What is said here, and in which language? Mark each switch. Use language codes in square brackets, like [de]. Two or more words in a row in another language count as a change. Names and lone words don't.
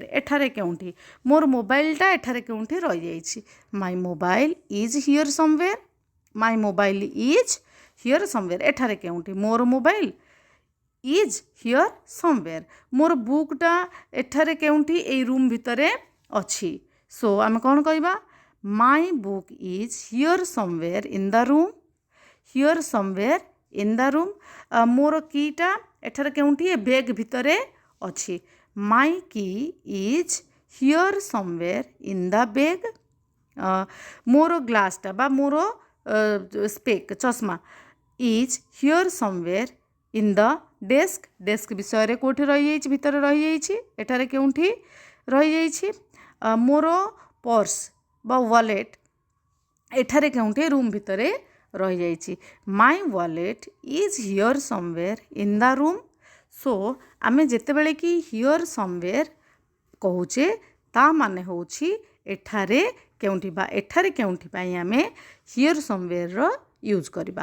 [or] ଏଠାରେ କେଉଁଠି ମୋର ମୋବାଇଲଟା ଏଠାରେ କେଉଁଠି ରହିଯାଇଛି. [en] My mobile is here somewhere. My mobile is here somewhere. [or] ଏଠାରେ କେଉଁଠି ମୋର [en] mobile is here somewhere. [or] ମୋର ବୁକ୍ଟା ଏଠାରେ କେଉଁଠି ଏଇ ରୁମ୍ ଭିତରେ ଅଛି. ସୋ ଆମେ କ'ଣ କହିବା? [en] My book is here somewhere in the room. Here somewhere in the room. [or] ମୋର କିଟା ଏଠାରେ କେଉଁଠି ଏ ବ୍ୟାଗ୍ ଭିତରେ ଅଛି. [en] My key is here somewhere in the bag. [or] ମୋର ଗ୍ଲାସ୍ଟା ବା ମୋର ସ୍ପେକ୍ ଚଷମା [en] is here somewhere in the desk. [or] ଡେସ୍କ ବିଷୟରେ କେଉଁଠି ରହିଯାଇଛି? ଭିତରେ ରହିଯାଇଛି. ଏଠାରେ କେଉଁଠି ରହିଯାଇଛି? ମୋର ପର୍ସ ବା ୱାଲେଟ୍ ଏଠାରେ କେଉଁଠି ରୁମ୍ ଭିତରେ ରହିଯାଇଛି. [en] My wallet is here somewhere in the room. [or] ସୋ ଆମେ ଯେତେବେଳେ କି [en] here somewhere [or] କହୁଛେ ତା ମାନେ ହେଉଛି ଏଠାରେ କେଉଁଠି ବା ଏଠାରେ କେଉଁଠି ପାଇଁ ଆମେ [en] here somewhere [or] ୟୁଜ୍ କରିବା.